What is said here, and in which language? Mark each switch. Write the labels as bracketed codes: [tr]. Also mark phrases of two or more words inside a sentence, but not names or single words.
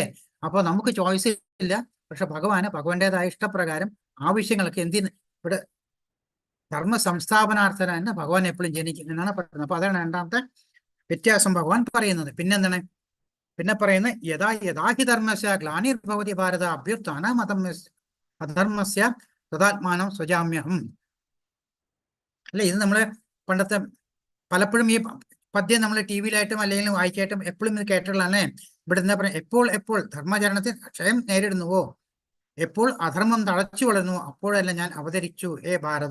[ml] അപ്പോൾ നമുക്ക് ചോയ്സ് ഇല്ല. പക്ഷെ ഭഗവാന്റേതായ ഇഷ്ടപ്രകാരം ആവശ്യങ്ങൾക്ക് ഇവിടെ [sa] ധർമ്മ സംസ്ഥാപനാർത്ഥന [ml] ഭഗവാൻ എപ്പോഴും ജനിക്കും എന്നാണ് പറയുന്നത്. അപ്പൊ അതാണ് രണ്ടാമത്തെ വ്യത്യാസം ഭഗവാൻ പറയുന്നത്. പിന്നെന്താണ്? പിന്നെ പറയുന്നത്, [sa] യഥാഹി ധർമ്മസ്യ ഗ്ലാനിർഭവതി ഭാരത അഭ്യുത്ഥാന അധർമ്മസ്യ തദാത്മാനം സ്വജാമ്യഹം. [ml] അല്ലെ? ഇത് നമ്മള് പണ്ടത്തെ പലപ്പോഴും ഈ പദ്യം നമ്മൾ ടി വിയിലായിട്ടും അല്ലെങ്കിൽ വായിക്കായിട്ടും എപ്പോഴും ഇത് കേട്ടിട്ടുള്ളതാണ്. ഇവിടെ എന്താ പറയുക? എപ്പോൾ ധർമ്മചരണത്തിൽ ക്ഷയം നേരിടുന്നുവോ, എപ്പോൾ അധർമ്മം തളച്ചു വളരുന്നു, അപ്പോഴല്ല ഞാൻ അവതരിച്ചു [sa] ഹേ ഭാരത.